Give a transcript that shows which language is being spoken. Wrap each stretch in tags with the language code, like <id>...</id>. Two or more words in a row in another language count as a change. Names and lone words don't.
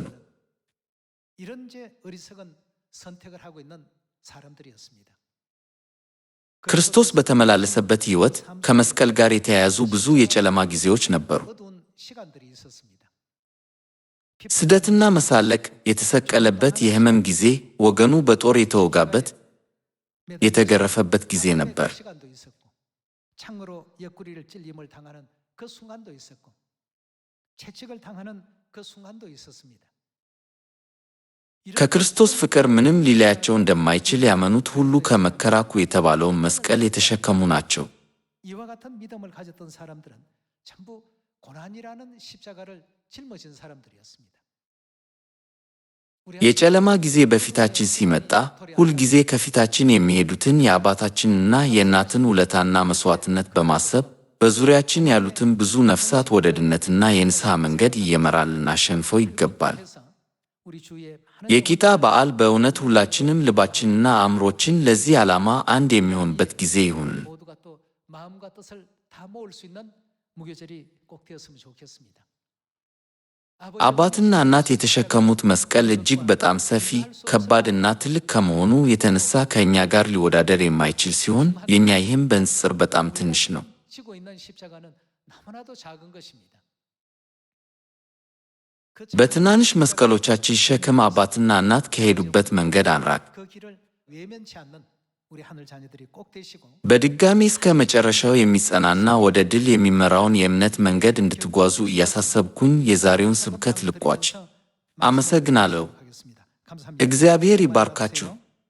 <ko>이런 제 어리석은 선택을 하고 있는 사람들이었습니다.</ko> <am>ክርስቶስ በተመላለሰበት ሕይወት ከመስቀል ጋር የተያያዙ ብዙ የጨለማ ጊዜዎች ነበሩ።</am> <ko>어두운 시간들이 있었습니다.</ko> <am>ስደትና መሳለቅ፣ የተሰቀለበት የሕመም ጊዜ፣ ወገኑ በጦር የተወጋበት የተገረፈበት ጊዜ ነበር።</am> <ko>시간도 있었고 창으로 옆구리를 찔림을 당하는 그 순간도 있었고 채찍을 당하는 그 순간도 있었습니다.</ko> <am>ከክርስቶስ ፍቅር ምንም ሊለያቸው እንደማይችል ያመኑት ሁሉ ከመከራኩ የተባለውን መስቀል የተሸከሙ ናቸው።</am> <ko>이와 같은 믿음을 가졌던 사람들은 전부 고난이라는 십자가를 짊어진 사람들이었습니다.</ko> <am>የጨለማ ጊዜ በፊታችን ሲመጣ ሁልጊዜ ከፊታችን የሚሄዱትን የአባታችንና የእናትን ውለታና መሥዋዕትነት በማሰብ በዙሪያችን ያሉትን ብዙ ነፍሳት ወደ ድነትና የንስሐ መንገድ እየመራን ልናሸንፈው ይገባል።</am> <ko>우리 주의</ko> <am>የቂጣ በዓል በእውነት ሁላችንም ልባችንና አእምሮችን ለዚህ ዓላማ አንድ የሚሆንበት ጊዜ ይሁን።</am> <ko>모두가 또 마음과 뜻을 다 모을 수 있는 무교절이 꼭 되었으면 좋겠습니다.</ko> <am>አባትና እናት የተሸከሙት መስቀል እጅግ በጣም ሰፊ፣ ከባድና ትልቅ ከመሆኑ የተነሳ ከእኛ ጋር ሊወዳደር የማይችል ሲሆን የኛ ይህም በንጽጽር በጣም ትንሽ ነው።</am> <ko>지고 있는 십자가는 너무나도 작은 것입니다.</ko> <am>በትናንሽ መስቀሎቻችን ሸክም አባትና እናት ከሄዱበት መንገድ አንራቅ።</am> <ko>그 길을 외면치 않는 우리 하늘 자녀들이 꼭 되시고</ko> <am>በድጋሚ እስከ መጨረሻው የሚጸናና ወደ ድል የሚመራውን የእምነት መንገድ እንድትጓዙ እያሳሰብኩኝ የዛሬውን ስብከት ልቋጭ። አመሰግናለሁ።</am> <ko>하겠습니다. 감사합니다.</ko> <am>እግዚአብሔር ይባርካችሁ።</am>